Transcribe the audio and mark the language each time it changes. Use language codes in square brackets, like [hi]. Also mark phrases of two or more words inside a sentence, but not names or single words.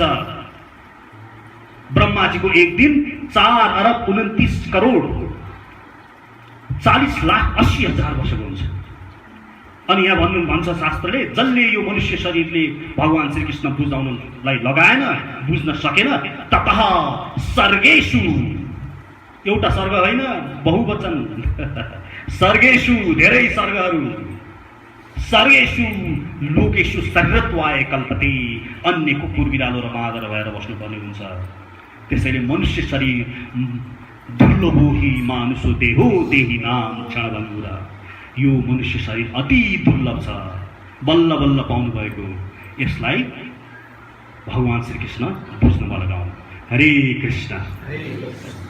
[ne] ब्रह्माजीको एक दिन 4,29,40,80,000 वर्षको हुन्छ। अनि यहाँ भन्छ शास्त्रले, जसले यो मनुष्य शरीरले भगवान श्रीकृष्ण बुझाउनलाई लगाएन, बुझ्न सकेन, [sa] ततः सर्गेषु, [ne] एउटा सर्ग होइन बहुवचन, सर्गेषु धेरै सर्गहरू, [sa] सर्गेषु लोकेषु शरीरत्वाय कल्पते, [ne] अन्य कुकुर, बिरालो र बाँदर भएर बस्नुपर्ने हुन्छ। त्यसैले मनुष्य शरीर [sa] दुर्लभो हि मानुषो देहो देही नाम क्षणभङ्गुरा, [ne] यो मनुष्य शरीर अति दुर्लभ छ, बल्ल बल्ल पाउनु भएको। यसलाई भगवान श्रीकृष्ण बुझ्नमा लगाउनु। हरे कृष्ण।